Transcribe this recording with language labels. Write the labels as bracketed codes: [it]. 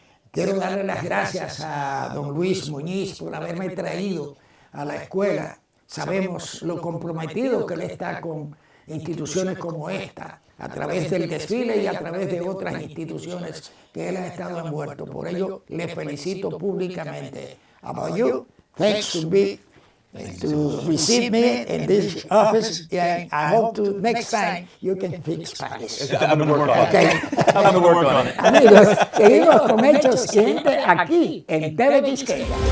[es] Quiero darle las gracias a don Luis Muñiz por haberme traído a la escuela. Sabemos lo comprometido que él está con instituciones como esta, a través del desfile y a través de otras instituciones que él ha estado envuelto. Por ello, le felicito públicamente. [en] About you, thanks to receive me in this office, and I hope to next time you can speak Spanish. I'm going to work on it. I'm going to work on it. [es] Amigos, seguimos con Hechos Siguiente aquí en TV Quisqueya.